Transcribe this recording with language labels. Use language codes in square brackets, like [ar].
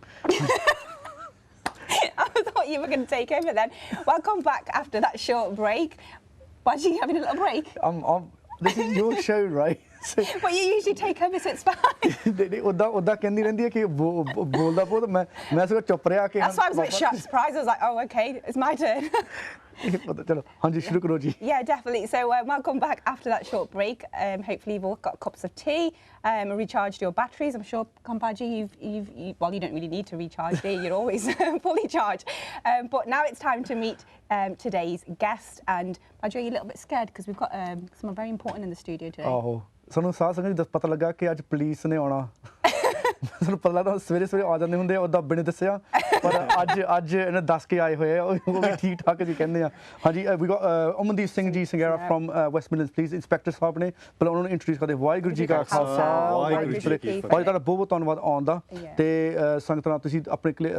[en] I thought you were going to take over then. Welcome back after that short break. Why are you having a little break? This is your show, right? Well, you usually take over, so it's fine. [pa] ਉਦਾਂ ਕਹਿੰਦੀ ਰਹਿੰਦੀ ਹੈ ਕਿ ਬੋਲਦਾ ਬਹੁਤ ਮੈਂ ਸਗੋਂ ਚੁੱਪ ਰਿਹਾ ਕਿ [en] That's why I was a bit surprised. I was like, oh, okay, it's my turn. [pa] ਚਲੋ ਹਾਂਜੀ ਸ਼ੁਰੂ ਕਰੋ ਜੀ [en] Yeah, definitely. So welcome back after that short break. Hopefully you've all got cups of tea, recharged your batteries. I'm sure, Kampaji, well, you don't really need to recharge, do you? You're always fully charged. But now it's time to meet today's guest. And Paji, are you a little bit scared because we've got someone very important in the studio today? [pa] ਆਹੋ ਸਾਨੂੰ ਸਾਹ ਸੰਗਤ ਪਤਾ ਲੱਗਾ ਕਿ ਅੱਜ police ਨੇ ਆਉਣਾ ਸਾਨੂੰ ਪਤਾ ਲੱਗਦਾ ਸਵੇਰੇ ਆ ਜਾਂਦੇ ਹੁੰਦੇ ਆ ਉਹਦਾ ਬਿਨਾਂ ਦੱਸਿਆ ਪਰ ਅੱਜ ਇਹਨੇ ਦੱਸ ਕੇ ਆਏ ਹੋਏ ਆ ਉਹ ਵੀ ਠੀਕ ਠਾਕ ਜੀ ਕਹਿੰਦੇ ਆ ਹਾਂਜੀ ਵੀ goat Amandeep Singh ji ਸੰਘੇਰਾ firm West Midlands police inspector ਸਾਹਿਬ ਨੇ ਪਹਿਲਾਂ ਉਹਨਾਂ ਨੂੰ ਇੰਟਰੋਡਿਊਸ ਕਰਦੇ ਵਾਹਿਗੁਰੂ ਜੀ ਕਾ ਖਾਲਸਾ ਵਾਹਿਗੁਰੂ ਜੀ ਕੀ ਫਤਿਹ ਤੁਹਾਡਾ ਬਹੁਤ ਧੰਨਵਾਦ ਆਉਣ ਦਾ ਤੇ ਸੰਗਤਾਂ ਤੁਸੀਂ ਆਪਣੇ